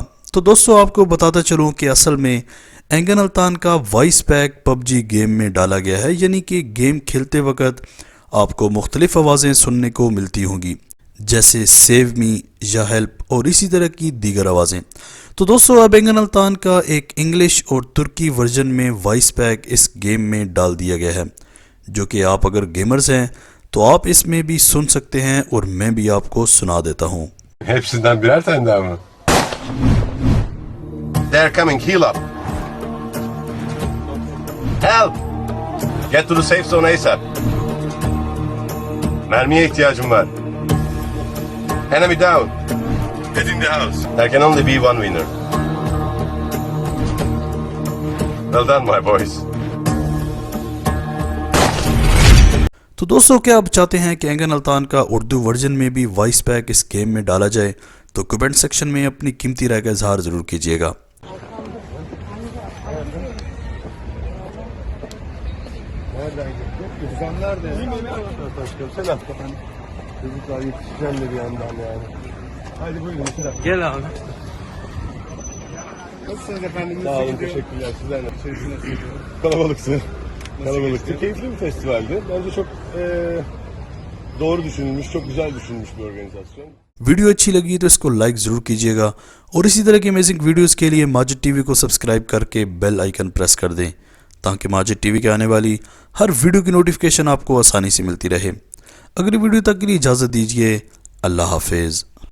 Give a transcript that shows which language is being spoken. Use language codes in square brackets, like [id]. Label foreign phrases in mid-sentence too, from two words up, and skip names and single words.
[ur] تو دوستوں آپ کو بتاتا چلوں کہ اصل میں اینگن الطان کا [en] voice pack [ur] پب جی گیم میں ڈالا گیا ہے، یعنی کہ گیم کھیلتے وقت آپ کو مختلف آوازیں سننے کو ملتی ہوں گی جیسے [en] save me [ur] یا ہیلپ اور اسی طرح کی دیگر آوازیں. تو دوستوں اب اینگن الطان کا ایک انگلش اور ترکی ورژن میں [en] voice pack [ur] اس گیم میں ڈال دیا گیا ہے، جو کہ آپ اگر گیمرز ہیں تو آپ اس میں بھی سن سکتے ہیں اور میں بھی آپ کو سنا دیتا ہوں. [tr] Hepsinden birer tane daha mı? [en] They're coming, heal up. Help! Get to the safe zone ASAP. [tr] Mermiye ihtiyacım var. [en] Enemy down. Get in the house. There can only be one winner. Well done, my boys. [ur] تو دوستوں کیا آپ چاہتے ہیں کہ اینگن الطان کا اردو ورژن میں بھی [en] voice pack [ur] اس گیم میں ڈالا جائے? تو [en] comment section [ur] میں اپنی قیمتی رائے کا اظہار ضرور کیجیے گا. [tr] Gel abi. Nasılsınız efendim? Sağ olun, teşekkürler. Sizler nasılsınız? Kalabalıksın. Kalabalıktı. Keyifli bir festivaldi. Bence çok doğru düşünülmüş, çok güzel düşünülmüş bir organizasyon. [ur] ویڈیو اچھی لگی تو اس کو لائک ضرور کیجیے گا اور اسی طرح کی [en] amazing videos [ur] کے لیے ماجد ٹی وی کو سبسکرائب کر کے [en] bell icon press [ur] کر دیں، تاکہ ماجد ٹی وی کے آنے والی ہر ویڈیو کی نوٹیفکیشن آپ کو آسانی سے ملتی رہے. اگلی ویڈیو تک کے لیے اجازت دیجیے. اللہ حافظ.